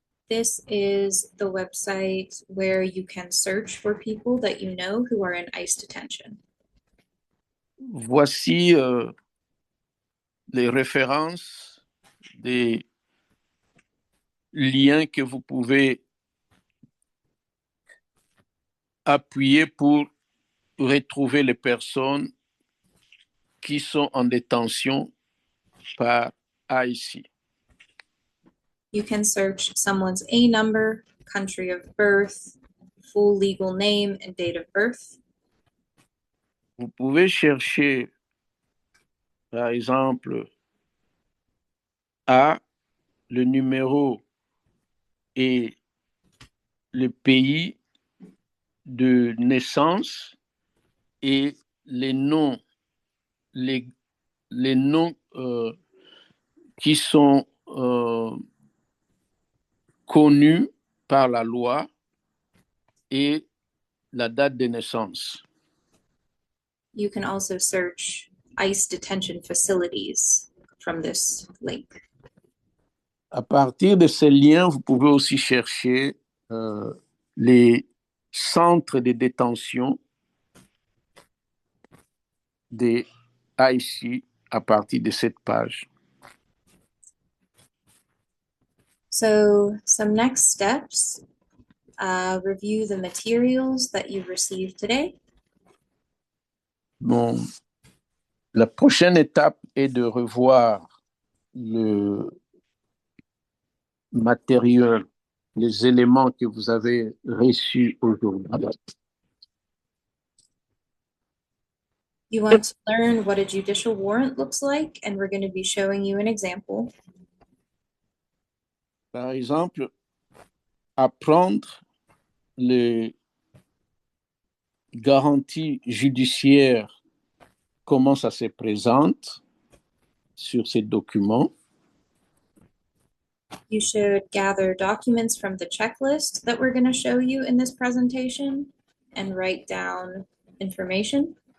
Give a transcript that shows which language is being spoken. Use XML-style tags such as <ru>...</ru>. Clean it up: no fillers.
<en>This is the website where you can search for people that you know who are in ICE detention.</en> <fr>Voici les références, des liens que vous pouvez appuyer pour retrouver les personnes qui sont en détention par IC.</fr> <en>You can search someone's A number, country of birth, full legal name and date of birth.</en> <fr>Vous pouvez chercher, par exemple, A, le numéro et le pays de naissance et les noms, les noms qui sont connus par la loi et la date de naissance.</fr> <en>You can also search ICE detention facilities from this link.</en> <fr>À partir de ces liens, vous pouvez aussi chercher les centres de détention des IC à partir de cette page.</fr> <en>So some next steps, review the materials that you've received today.</en> <fr>Bon, la prochaine étape est de revoir le matériel, les éléments que vous avez reçus aujourd'hui.</fr> <en>You want to learn what a judicial warrant looks like, and we're going to be showing you an example.</en> <fr>Par exemple, apprendre les garanties judiciaires, comment ça se présente sur ces documents.</fr> <en>You should gather documents from the checklist that we're going to show you in this presentation and write down information.</en>